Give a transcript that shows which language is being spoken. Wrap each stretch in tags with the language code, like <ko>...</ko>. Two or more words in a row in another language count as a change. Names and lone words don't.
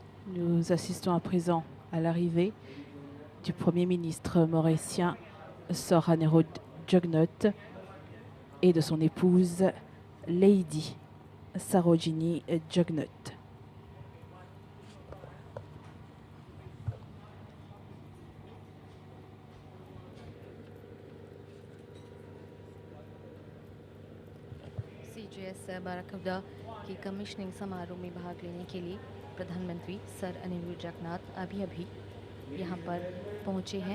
<fr>Nous assistons à présent à l'arrivée du Premier ministre mauricien Narendra Modi et de son épouse Lady Sarojini Jugnauth.</fr> <hi>CGS बाराकवदा की कमिश्निंग समारोह में भाग लेने के लिए प्रधानमंत्री सर अनिल जगन्नाथ अभी यहाँ पर पहुँचे हैं।</hi>